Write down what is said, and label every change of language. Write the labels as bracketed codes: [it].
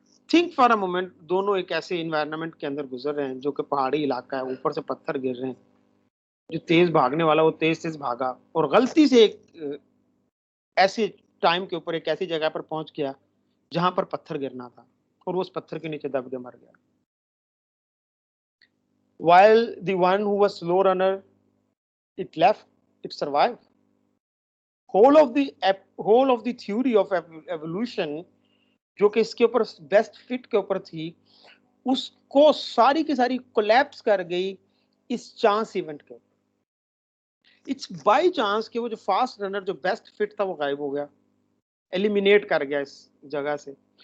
[hi] Think for a moment, दोनों एक ऐसे एनवायरनमेंट के अंदर गुजर रहे हैं जो कि पहाड़ी इलाका है, ऊपर से पत्थर गिर रहे हैं. जो तेज भागने वाला वो तेज भागा और गलती से एक ऐसे टाइम के ऊपर एक ऐसी जगह पर पहुंच गया जहां पर पत्थर गिरना था और वो उस पत्थर के नीचे दब के मर गया. [en] While the one who was slow runner, it left, it survived. Whole of the theory of evolution [hi] जो कि इसके ऊपर बेस्ट फिट के ऊपर थी, उसको सारी की सारी कोलैप्स कर गई इस चांस इवेंट के ऊपर. [en] it's by chance [hi] कि वो जो फास्ट रनर जो बेस्ट फिट था वो गायब हो गया, एलिमिनेट कर गया इस जगह से.